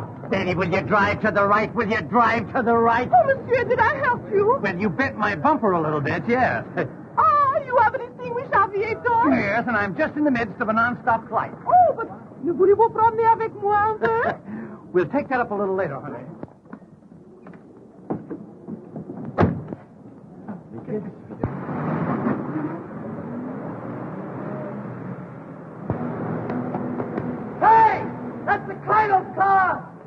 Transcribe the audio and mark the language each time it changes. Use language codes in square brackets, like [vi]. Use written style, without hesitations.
[en] Betty, will you drive to the right? Will you drive to the right? Oh, [fr] monsieur, [en] did I help you? Well, you bent my bumper a little bit, yes. Ah, you have an extinguished aviator? Yes, and I'm just in the midst of a non-stop flight. Oh, but [fr] ne voulez-vous promener avec moi un peu? [en] We'll take that up a little later, honey. Hey! That's the Colonel's car!